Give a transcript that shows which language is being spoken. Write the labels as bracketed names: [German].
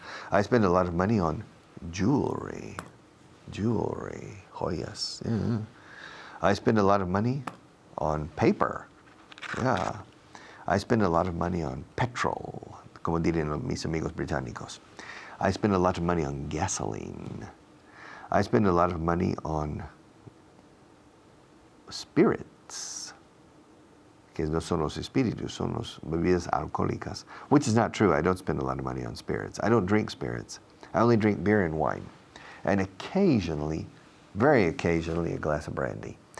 [English] I spend a lot of money on jewelry, joyas. Yeah. I spend a lot of money on paper. Yeah. I spend a lot of money on petrol, [Spanish] como dirían mis amigos británicos. [English] I spend a lot of money on gasoline. I spend a lot of money on spirits, [Spanish] que no son los espíritus, son las bebidas alcohólicas, [English] which is not true. I don't spend a lot of money on spirits. I don't drink spirits. I only drink beer and wine, and occasionally, very occasionally, a glass of brandy.